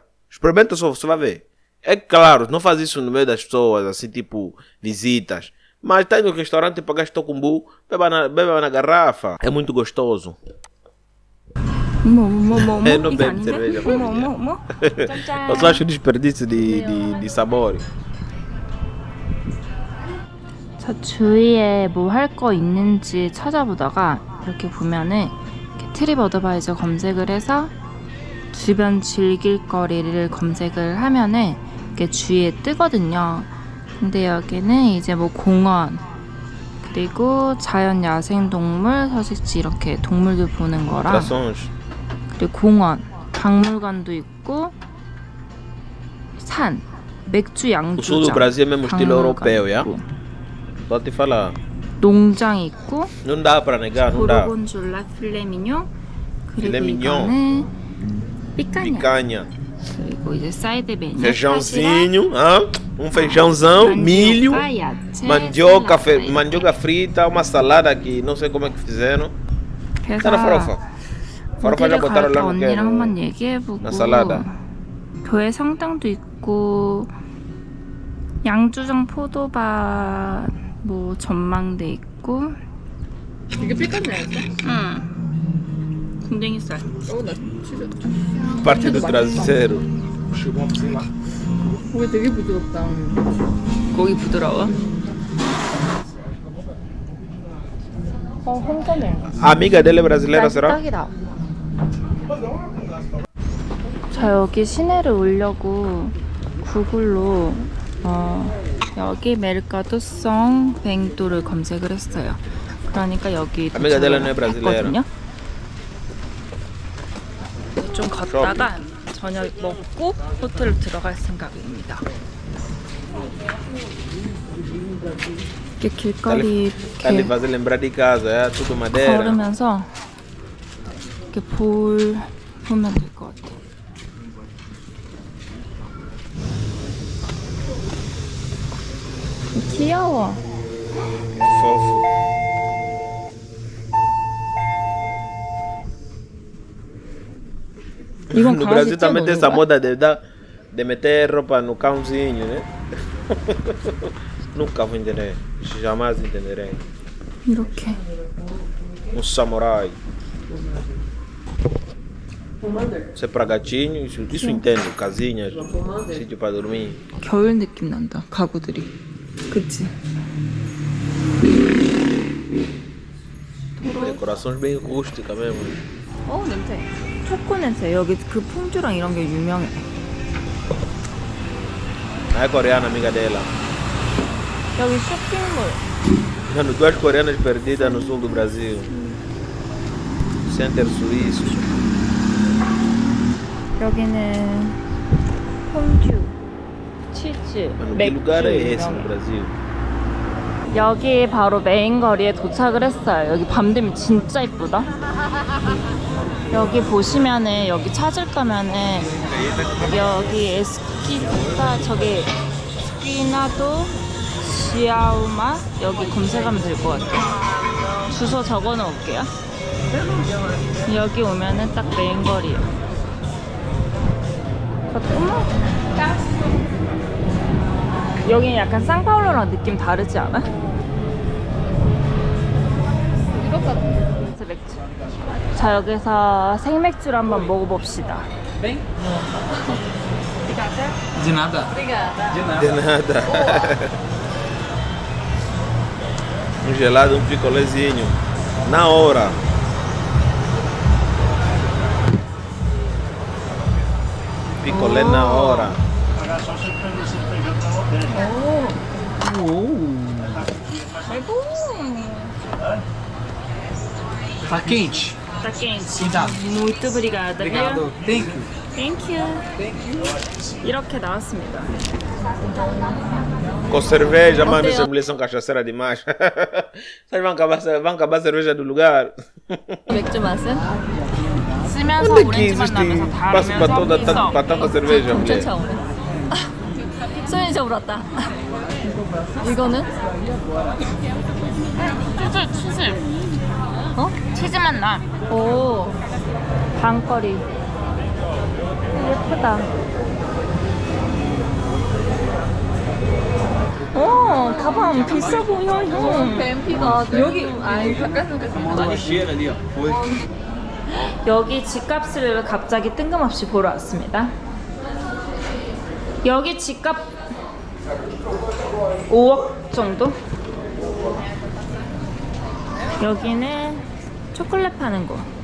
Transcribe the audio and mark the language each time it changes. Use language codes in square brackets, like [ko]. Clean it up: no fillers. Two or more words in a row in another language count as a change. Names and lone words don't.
[pt] Experimenta só, você vai ver. É claro, não faz isso no meio das pessoas, assim, tipo, visitas. Mas tá indo no restaurante e pagaste tocumbu, beba na garrafa. É muito gostoso. Eu não bebo cerveja. Eu só acho desperdício de sabor. [ko] 저 주위에 뭐 할 거 있는지 찾아보다가 이렇게 보면은 이렇게 트립 어드바이저 검색을 해서 주변 즐길 거리를 검색을 하면은 이렇게 주위에 뜨거든요. 근데 여기는 이제 뭐 공원 그리고 자연 야생동물 서식지 이렇게 동물들 보는 거랑 [pt] Atrações. [ko] 그리고 공원 박물관도 있고 산 맥주 [pt] O sul do [ko] 양조장 [pt] Brasil é mesmo estilo [ko] 박물관 [pt] europeu, já? [ko] 있고, [pt] Só te falar. [ko] 농장 있고 [pt] Não dá pra negar, não dá. [ko] 고르곤졸라 필레미뇽 그리고 필레 미뇽. 이거는 삐까냐 [pt] Picanha. [ko] 그리고 이제 사이드 메뉴 [pt] Feijãozinho, feijãozão, milho, mandioca frita, uma salada que não sei como é que fizeram. Tá na farofa. Farofa já botaram lá no que? [ko] 언니랑 한번 얘기해보고 나 살라다. 교회 성당도 있고 양조장 포도밭 뭐 전망대 있고 이게 삐까냐였어? 응 군댕이살 나 진짜. [pt] Parte do traseiro. [ko] 고기 되게 부드럽다. 고기 부드러워? 혼자네 [pt] A amiga dele é brasileira, será? [ko] 딱이다. 저 여기 시내를 오려고 구글로 여기 메르카도성 뱅도를 검색을 했어요. 그러니까 여기 [pt] Amiga dela não é brasileira. [ko] 했거든요. 좀 걷다가 저녁 먹고 호텔로 들어갈 생각입니다. 이렇게 길거리 [pt] Tá lhe [ko] 이렇게 [pt] fazer lembrar de casa, é tudo madeira. [ko] 걸으면서 이렇게 보면 될 것 같아. 귀여워. [pt] Fofo. [ko] 이건 [pt] No [ko] 강아지 [pt] Brasil também tem essa [ko] 뛰어노는 거야? [pt] moda de meter roupa no cãozinho, né? Nunca vou entender. Jamais entenderei. [ko] 이렇게 [pt] Um samurai. Isso é para gatinho, isso entendo. Casinhas, sítio para dormir. [ko] 겨울 느낌 난다. 가구들이. 그치? [pt] Decorações bem rústicas mesmo. [ko] 냄새. 초코 냄새. 여기 그 퐁듀랑 이런 게 유명해. [pt] A é coreana, amiga dela. [ko] 여기 쇼핑몰. [pt] Mano, duas coreanas perdidas no sul do Brasil. Center suíço. [ko] 여기는 퐁듀, 치즈, [pt] Mano, que [ko] 맥주 [pt] lugar é esse no [ko] 유명해. [pt] Brasil? [ko] 여기 바로 메인 거리에 도착을 했어요. 여기 밤 되면 진짜 이쁘다. 여기 보시면은 여기 찾을 거면은 여기 에스키타 저기 스키나도 시아우마 여기 검색하면 될 것 같아요. 주소 적어 놓을게요. 여기 오면은 딱 메인 거리예요. 어머. 여기는 약간 상파울로랑 느낌 다르지 않아? 유럽 같은. 맥주. 자, 여기서 생맥주를 한번 먹어봅시다. [pt] Bem? Obrigada. De nada. 우리가 De nada. De nada. Um gelado, um picolézinho. Na hora. Picolé na hora. Tá quente. Tá quente. Cuidado. Muito obrigada. Obrigado. [en] Thank you. Thank you. [ko] 이렇게 나왔습니다. [pt] Com cerveja, mano, Ontem essas mulheres são cachaceira demais. Vocês vão acabar a cerveja do lugar. [ko] 맥주 맛은? 쓰면서 [pt] Onde que [ko] 오렌지맛 [pt] existe [ko] 나면서 [pt] espaço para toda [ko] 달으면서 [pt] para tanta cerveja, mulher? [ko] 엄청 차오네. 소연이 저 울었다. 이거는? 치즈. 어? 치즈맛 나. 오. 방거리. 예쁘다. 가방 비싸 보여, 형. 뱀피가 여기 아니 가까스가까스. [pt] Cheira ali, ó. Foi. [ko] 여기 집값을 갑자기 뜬금없이 보러 왔습니다. 여기 집값 5억 정도? 여기는 초콜릿 파는 곳.